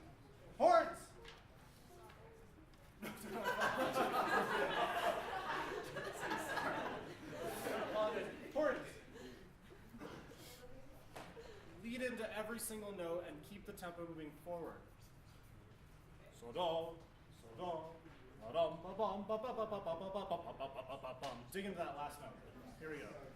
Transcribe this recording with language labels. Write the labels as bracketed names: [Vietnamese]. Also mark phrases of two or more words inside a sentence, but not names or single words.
[English] Horns! Horns! Lead into every single note and keep the tempo moving forward. So do, ba-dum, ba-bum, ba-ba-ba-ba-ba-ba-ba-ba-ba-ba-ba-bum. Dig into that last note. Here we go.